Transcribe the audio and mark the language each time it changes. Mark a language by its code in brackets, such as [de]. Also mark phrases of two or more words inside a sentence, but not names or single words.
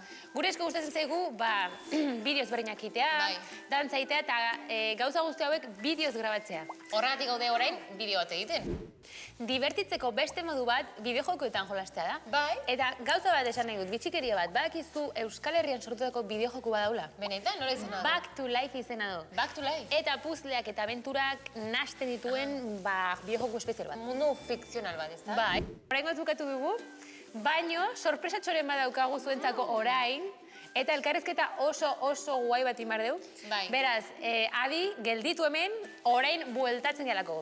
[eu] Gure esko gustatzen zaigu, bideoz berdinak itea, dantza itea eta gauza guzti hauek bideoz grabatzea. Horregatik gaude orain bideo bat egiten. Divertitzeko beste modu bat bideojokoetan jolastea da. Bai. Eta gauza bat esan nahi dut, bitxikeria bat, badakizu Euskal Herrian sortutako bideojoku badaula. Benetan, nola izena du? Back to Life izena du. Back to Life? Eta puzzleak eta abenturak nasten dituen bideojoku espezial bat. Mundu fikzional bat, ez da? Bai. Orain bukatu dugu, baino sorpresatxoren badaukagu zuentzako orain, eta elkarrezketa oso guai bat imar deu. Bai. Beraz, adi, gelditu hemen, orain bueltatzen dialako.